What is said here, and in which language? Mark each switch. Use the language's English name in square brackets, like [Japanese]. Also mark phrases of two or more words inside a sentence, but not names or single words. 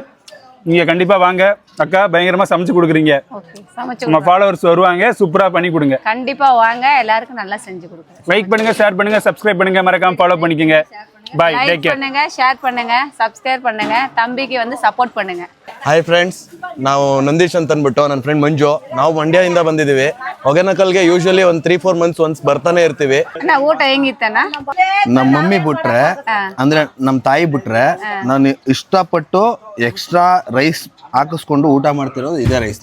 [Tamil] நீங்கள் கண்டிப்பாக வாங்க, அக்கா பயங்கரமாக சமைச்சு கொடுக்குறீங்க. நம்ம ஃபாலோவர்ஸ் வருவாங்க, சூப்பராக பண்ணி கொடுங்க. கண்டிப்பாக வாங்க, எல்லாருக்கும் நல்லா செஞ்சு கொடுங்க. லைக் பண்ணுங்க, ஷேர் பண்ணுங்க, சப்ஸ்கிரைப் பண்ணுங்க, மறக்காம ஃபாலோ பண்ணிக்கோங்க. [English] Bye, take care. [Tamil] பண்ணுங்க, ஷேர் பண்ணுங்க, சப்ஸ்கிரைப் பண்ணுங்க, தம்பிக்கு வந்து ಸಪೋರ್ಟ್ பண்ணுங்க. [English] Hi friends, [Kannada] ನಾವು ನಂದೀಶ್ ಅಂತ ಅಂದ್ಬಿಟ್ಟು ನನ್ನ ಫ್ರೆಂಡ್ ಮಂಜು, ನಾವು ಮಂಡ್ಯದಿಂದ ಬಂದಿದ್ದೀವಿ. ಹೊಗೆನಕಲ್ಗೆ ಯೂಶಲಿ ಒಂದು 3-4 [English] months once [Kannada] ಬರ್ತಾನೆ ಇರ್ತೀವಿ. ಊಟ ಹೆಂಗಿತ್ತಣ್ಣ? ನಮ್ಮ ಮಮ್ಮಿ ಬಿಟ್ರೆ ಅಂದ್ರೆ ನಮ್ಮ ತಾಯಿ ಬಿಟ್ರೆ ನಾನು ಇಷ್ಟಪಟ್ಟು [English] extra rice [Kannada] ಹಾಕಿಸ್ಕೊಂಡು ಊಟ ಮಾಡ್ತಿರೋದು ಇದೇ ರೈಸ್.